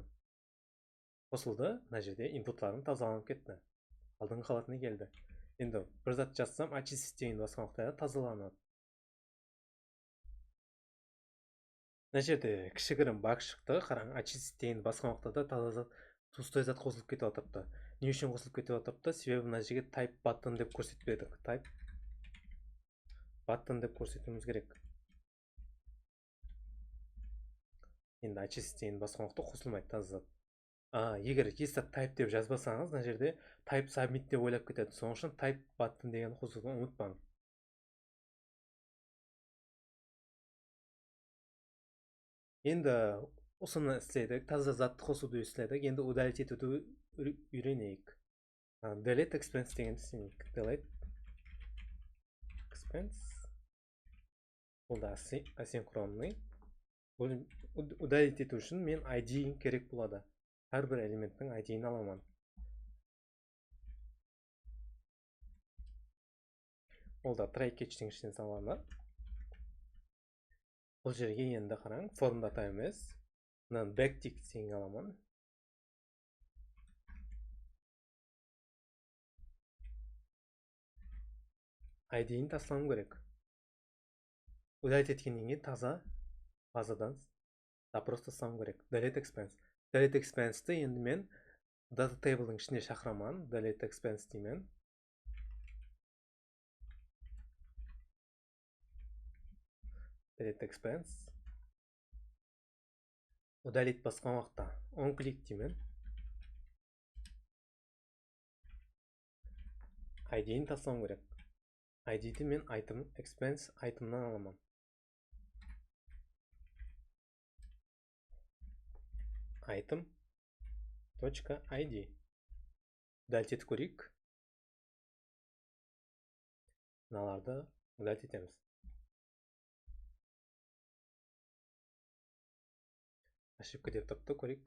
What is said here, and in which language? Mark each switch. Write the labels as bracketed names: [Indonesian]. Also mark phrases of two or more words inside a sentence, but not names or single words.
[Kazakh] Қосылды, мына жерде инпуттарым тазаланып кетті, алдыңғы қалатыны келді. Енді бір зат жазсам, очистить дейін басқан уақытта тазаланады. Мына жерде кішігірім баг шықты, қараң, очистить дейін басқан уақытта таза зат, пустой зат қосылып кетіп отырыпты. Не үшін қосылып кетіп отырыпты? Себебі мына жерге [English] type button [Kazakh] деп көрсетпедік. [English] Type button [Kazakh] деп көрсетуіміз керек. Енді очистить дейін басқан уақытта қосылмайды таза зат. Егер есі type деп жазбасаңыз, мына жерде [English] type submit [Kazakh] деп ойлап кетеді. Соның үшін [English] type button [Kazakh] деген қосуды ұмытпаңыз. Енді осыны істедік, таза затты қосуды істедік. Енді удалить етуді үйренейік. [English] Delete expense [Kazakh] деген істейік. [English] Delete expense. [Kazakh] Бұл да асинхронный. Удалить ету үшін мен ID керек болады. Әрбір элементтің ID-ін аламын. Ол да [English] try catch-тің [Kazakh] ішінен саламын. Бұл жерге енді қараң, [English] form data [Kazakh] емес, мынаны backtick деген аламын. ID-ін тастауым керек. Удалить еткеннен кейін таза базадан запрос тастауым керек. [English] Delete expense. Delete expense-ті [Kazakh] енді мен [English] data table-дің [Kazakh] ішіне шақырамын. [English] Delete expense деймін. Delete expense. [Kazakh] Удалить басқан уақытта [English] on click [Kazakh] деймін. ID-ін тастауым керек. ID-ді мен [English] item expense item-нан [Kazakh] аламын. Item.id. Удалить етіп көрейік. Мыналарды удалить етеміз. Ошибка деп тұрыпты, көрейік.